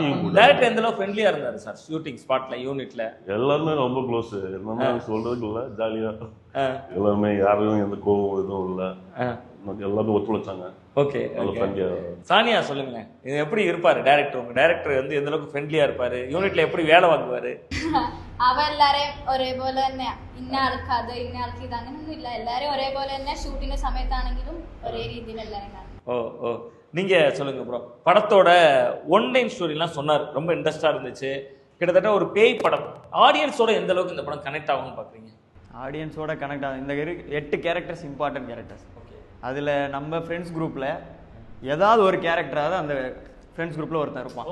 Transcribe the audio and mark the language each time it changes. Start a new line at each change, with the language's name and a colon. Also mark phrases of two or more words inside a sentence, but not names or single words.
Tamil: டைரக்டர் எந்த அளவுக்கு ஃப்ரெண்ட்லியா இருந்தாரு சார்
English: shooting spot,
Tamil: யூனிட்ல? எல்லாருமே ரொம்ப க்ளோஸ். என்னன்னா சொல்றதுக்கு இல்லை, ஜாலியா எல்லாருமே, யாரும் எந்த கோவம் எதுவும் இல்லை, எல்லாரும் ஒத்துழைச்சாங்க. ஓகே. சானியா சொல்லுங்க, இது எப்படி இருப்பாரு டைரக்டர்? உங்க டைரக்டர் வந்து எந்த அளவுக்கு ஃப்ரெண்ட்லியா இருப்பாரு, யூனிட்ல எப்படி வேலை வாங்குவாரு?
Malayalam: അവ എല്ലാരെയും ഒരേപോലെ തന്നെ ഇന്ന ആൾക്ക് അത് ഇന്ന ആൾക്ക് ഇത് അങ്ങനെയൊന്നും ഇല്ല. എല്ലാരെയും ഒരേപോലെ തന്നെ ഷൂട്ടിന്റെ സമയത്താണെങ്കിലും ഒരേ രീതിയിൽ എല്ലാരെയും കാണും.
Tamil: ஓ ஓ. நீங்க சொல்லுங்க ப்ரோ, படத்தோட
English: one line story
Tamil: சொன்னார், ரொம்ப இன்ட்ரெஸ்டா இருந்துச்சு. கிட்டத்தட்ட ஒரு பேய் படம், ஆடியன்ஸோட எந்த அளவுக்கு இந்த படம் கனெக்ட் ஆகும்னு பாக்குறீங்க? ஆடியன்ஸோட கனெக்ட் ஆகும். இந்த 8
English: characters important characters.
Tamil: அதில் நம்ம
English: friends group
Tamil: ஏதாவது ஒரு கேரக்டராவது அந்த
English: friends group
Tamil: ஒருத்தன் இருப்பான்.